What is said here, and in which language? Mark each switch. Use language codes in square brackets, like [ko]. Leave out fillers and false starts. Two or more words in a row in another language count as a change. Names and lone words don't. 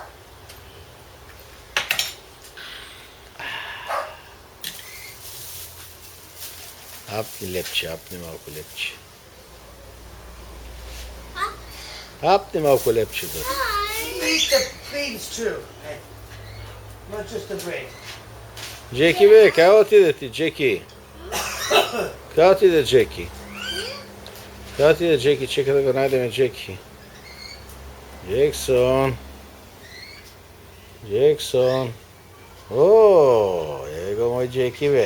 [mk] Апни лепче, апни малку лепче. Апни малку лепче, тата. [en] Eat the beans too. Not just the bread. [mk] Джеки бе, кај отиде ти, Джеки? Кај отиде Джеки? Кај отиде Джеки? Чека да го најдеме Джеки. Джексон. О, его мој Джеки бе.